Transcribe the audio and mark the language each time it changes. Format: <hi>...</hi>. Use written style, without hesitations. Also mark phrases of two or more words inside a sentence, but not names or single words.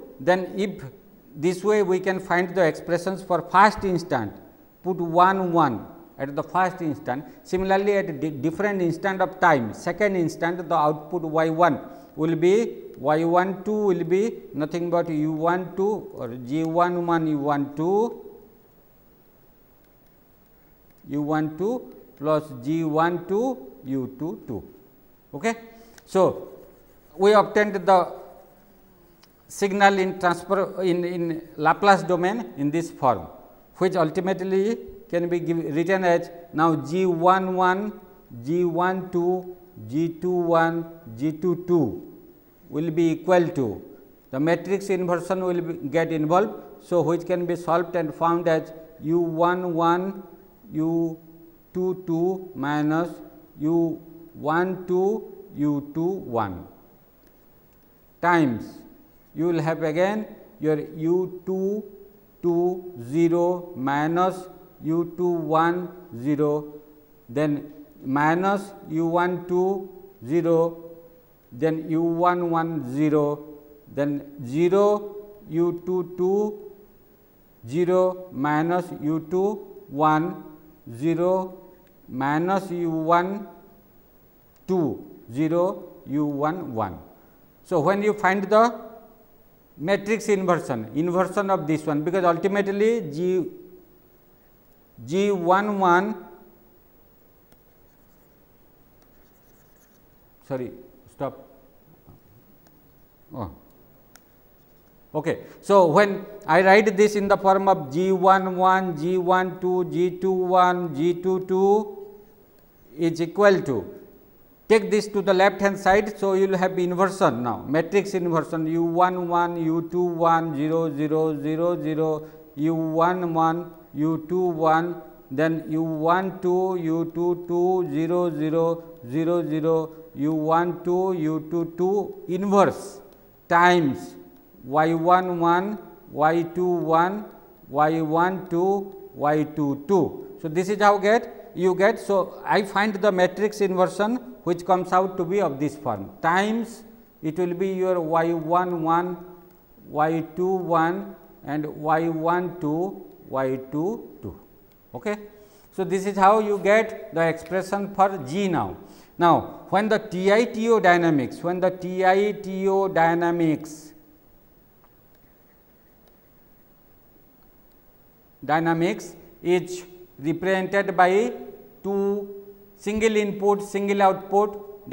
<en>Then if this way we can find the expressions for first instant, put 1 1 at the first instant. Similarly, at different instant of time, second instant, the output y 1 will be y 1 2 will be nothing but u 1 2 or g 1 1 u 1 2 u 1 2 plus g 1 2 u 2 2. Okay. So, we obtained the signal in transfer in Laplace domain in this form, which ultimately can be written as now g 1 1 g 1 2 g 2 1 g 2 2 will be equal to the matrix inversion will get involved. So, which can be solved and found as u 1 1 u 2 2 minus u 1 2 u 2 1 times you will have again your u 2 2 0 minus u 2 1 0, then minus u 1 2 0, then u 1 1 0, then 0 u 2 2 0 minus u 2 1 0 minus u 1 2 0 u 1 1. So, when you find the matrix inversion of this one, because ultimately g 1 1 sorry stop. Oh. Okay. So, when I write this in the form of g 1 1 g 1 2 g 2 1 g 2 2 is equal to, take this to the left hand side. So, you will have inversion now, matrix inversion u 1 1 u 2 1 0 0 0 0 u 1 1 u 2 1, then u 1 2 u 2 2 0 0 0 0 u 1 2 u 2 2 inverse times y 1 1 y 2 1 y 1 2 y 2 2. So, this is how you get. So, I find the matrix inversion which comes out to be of this form times it will be your y 1 1 y 2 1 and y 1 2 y 2 2. Okay. So, this is how you get the expression for G now. Now, when the TITO dynamics, dynamics is represented by two single input single output</en>